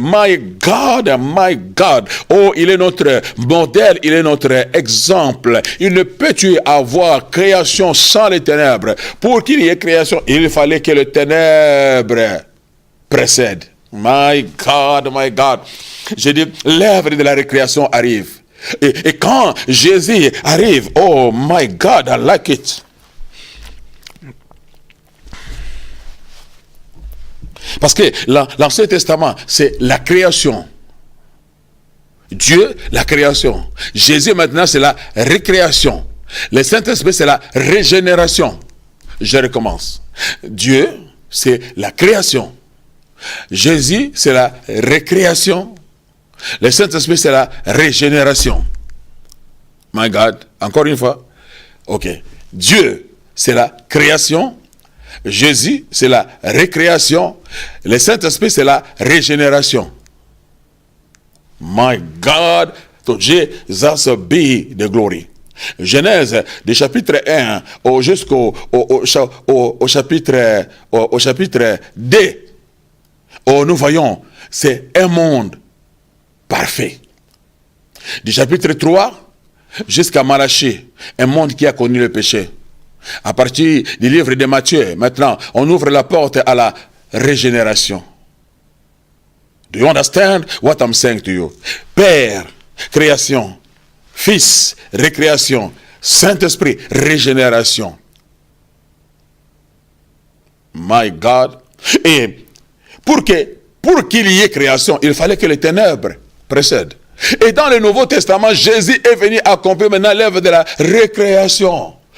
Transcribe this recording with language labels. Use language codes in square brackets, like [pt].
[en] My God. [fr] Oh, il est notre modèle, il est notre exemple. Il ne peut y avoir création sans les ténèbres. Pour qu'il y ait création, il fallait que les ténèbres précèdent. [en] My God. [fr] J'ai dit, l'œuvre de la récréation arrive. Et quand Jésus arrive, [en] oh my God, I like it. [fr] Parce que l'Ancien Testament, c'est la création. Dieu, la création. Jésus, maintenant, c'est la récréation. Le Saint-Esprit, c'est la régénération. Je recommence. Dieu, c'est la création. Jésus, c'est la récréation. Le Saint-Esprit, c'est la régénération. [en] My God, [fr] encore une fois. Ok. Dieu, c'est la création. Jésus, c'est la récréation. Le Saint-Esprit, c'est la régénération. [en] My God, to Jesus be the glory. [fr] Genèse, du chapitre 1 jusqu'au chapitre 2, nous voyons, c'est un monde parfait. Du chapitre 3 jusqu'à Malachie, un monde qui a connu le péché. À partir du livre de Matthieu, maintenant, on ouvre la porte à la régénération. [en] Do you understand what I'm saying to you? [fr] Père, création. Fils, récréation. Saint-Esprit, régénération. [en] My God. [fr] Et pour qu'il y ait création, il fallait que les ténèbres précèdent. Et dans le Nouveau Testament, Jésus est venu accomplir maintenant l'œuvre de la récréation.